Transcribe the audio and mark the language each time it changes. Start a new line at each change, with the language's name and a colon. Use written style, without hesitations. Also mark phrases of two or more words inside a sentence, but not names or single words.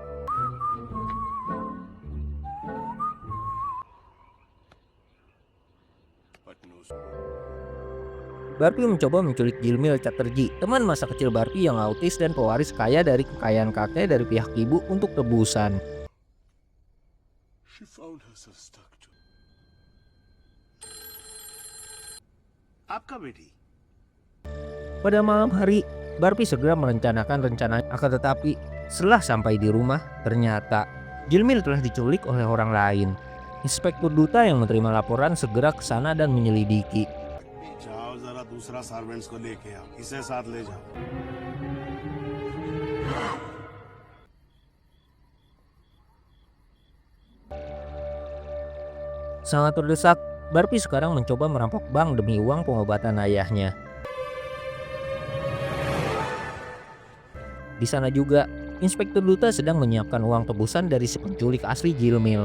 Indonesian: Barpi mencoba menculik Jilmil Chatterjee, teman masa kecil Barpi yang autis dan pewaris kaya dari kekayaan kakek dari pihak ibu untuk tebusan.
English: She found herself stuck to.
Hindi: आपका बेटी
Indonesian: Pada malam hari, Barpi segera merencanakan rencana, akan tetapi setelah sampai di rumah, ternyata Jilmil telah diculik oleh orang lain. Inspektur Duta yang menerima laporan segera ke sana dan menyelidiki.
Hindi: जाओ जरा दूसरा सर्वेंट्स को लेके आओ इसे साथ ले जाओ
Indonesian: Sangat terdesak, Barpi sekarang mencoba merampok bank demi uang pengobatan ayahnya. Di sana juga, Inspektur Duta sedang menyiapkan uang tebusan dari si penculik asli Jilmil.